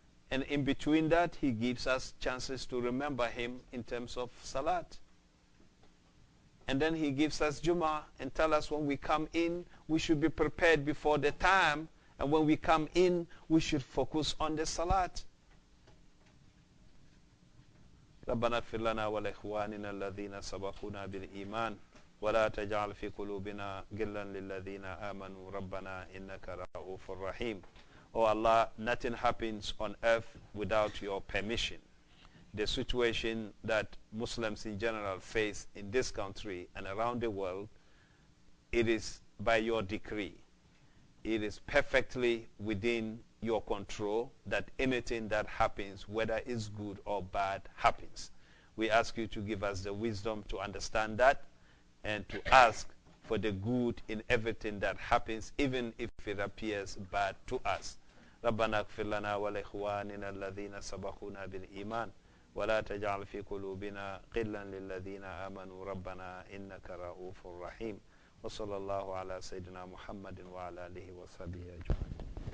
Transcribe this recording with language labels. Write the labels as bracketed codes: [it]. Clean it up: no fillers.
[en] And in between that, He gives us chances to remember Him in terms of salat. And then He gives us Jummah and tell us when we come in, we should be prepared before the time. And when we come in, we should focus on the salat. [ar] ربنا اغفر لنا ولإخواننا الذين سبقونا بالإيمان ولا تجعل في قلوبنا غلا للذين آمنوا ربنا إنك رؤوف رحيم. [en] Oh Allah, nothing happens on earth without your permission. The situation that Muslims in general face in this country and around the world, it is by your decree. It is perfectly within your control that anything that happens, whether it's good or bad, happens. We ask you to give us the wisdom to understand that and to ask for the good in everything that happens, even if it appears bad to us. [ar] ربنا اغفر لنا ولإخواننا الذين سبقونا بالإيمان ولا تجعل في قلوبنا غلا للذين آمنوا ربنا إنك رؤوف رحيم وصلى الله على سيدنا محمد وعلى آله وصحبه أجمعين.